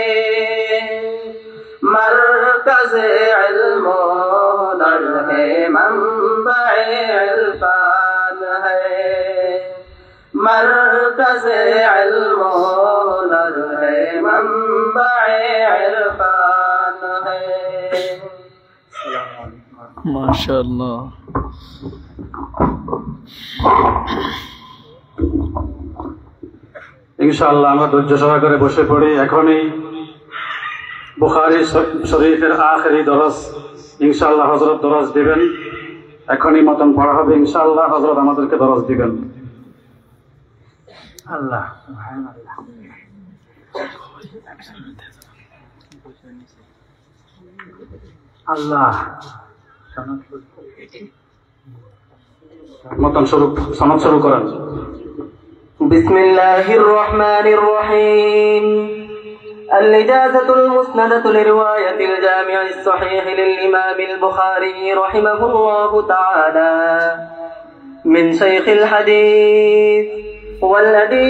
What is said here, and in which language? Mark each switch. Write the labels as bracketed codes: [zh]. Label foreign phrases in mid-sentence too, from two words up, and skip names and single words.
[ur] مرکز علم و ہنر ہے، منبع عرفان ہے، مرکز علم و ہنر ہے، منبع عرفان ہے۔ ماشاء اللہ۔ [bn] ইনশাআল্লাহ আমরা ধৈর্য সহকারে বসে পড়ি। এখনই বুখারী শরীফের আখেরি দরস ইনশাআল্লাহ হযরত দরস দিবেন। এখনই মতন পড়া হবে ইনশাআল্লাহ, হযরত আমাদেরকে দরস দিবেন। আল্লাহ সুবহানাল্লাহ। আল্লাহ মতন সনদ শুরু করেন। [ar] بسم الله الرحمن الرحيم. الإجازة المسندة لرواية الجامع الصحيح للإمام البخاري رحمه الله تعالى من شيخ الحديث والأديب